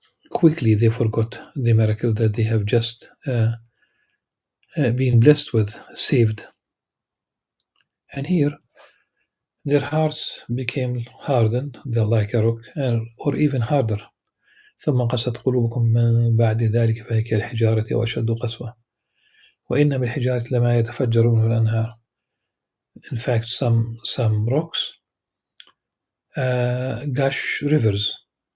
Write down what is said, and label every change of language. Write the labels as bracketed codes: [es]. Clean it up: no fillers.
[en] Quickly, they forgot the miracle that they have just been blessed with, saved. And here, their hearts became hardened, they're like a rock, or even harder. [ar] ثم قست قلوبكم من بعد ذلك فهي كالحجارة وأشد قسوة وإن من الحجارة لما يتفجر منه الأنهار. [en] In fact, some rocks gush rivers.